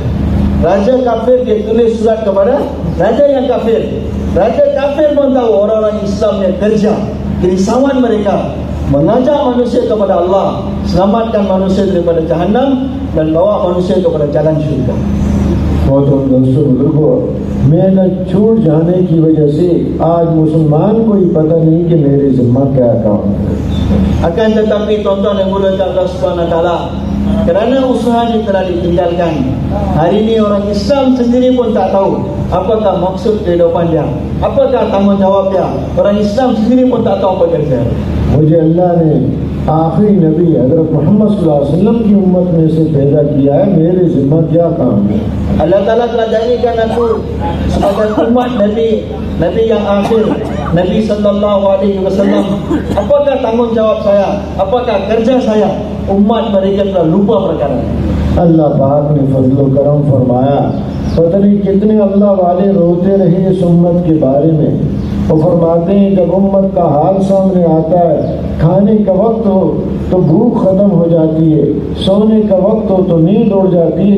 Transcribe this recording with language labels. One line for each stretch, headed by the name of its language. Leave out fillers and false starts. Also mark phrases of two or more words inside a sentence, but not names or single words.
Malay: Raja kafir dia tulis surat kepada raja yang kafir. Raja kafir pun tahu orang-orang Islam yang kerja, kerisauan mereka mengajak manusia kepada Allah, selamatkan manusia daripada jahannam dan bawa manusia kepada jalan syurga.
Urdu: محنت چھوٹ جانے کی وجہ سے آج مسلمان کو ہی پتا نہیں کہ میرے ذمہ کیا کام ہے.
Malay: Akan tetapi tuan-tuan yang mulia Allah
Arabic: سبحانه وتعالى,
Malay: kerana usaha ini telah ditinggalkan, hari ini orang Islam sendiri pun tak tahu apakah maksud kehidupan dia, apakah tanggungjawab dia. Orang Islam sendiri pun tak tahu apa kerja.
Urdu: مجھے اللہ نے آخری نبی حضرت محمد
Arabic: صلى الله عليه وسلم
Urdu: کی امت میں سے پیدا کیا ہے، میرے ذمہ کیا کام ہے.
Malay: Allah Ta'ala telah jadikan aku sebagai umat Nabi yang akhir, Nabi
Arabic: صلى الله عليه وسلم.
Malay: Apakah tanggungjawab saya? Apakah kerja saya? Umat mereka telah lupa perkara.
Urdu: اللہ پاک نے فضل کرم فرمایا، پتا نہیں کتنے اللہ والے روتے رہے اس امت کے بارے میں. وہ فرماتے ہیں جب امت کا حال سامنے آتا ہے، کھانے کا وقت ہو تو بھوک ختم ہو جاتی ہے، سونے کا وقت ہو تو نیند اڑ جاتی ہے.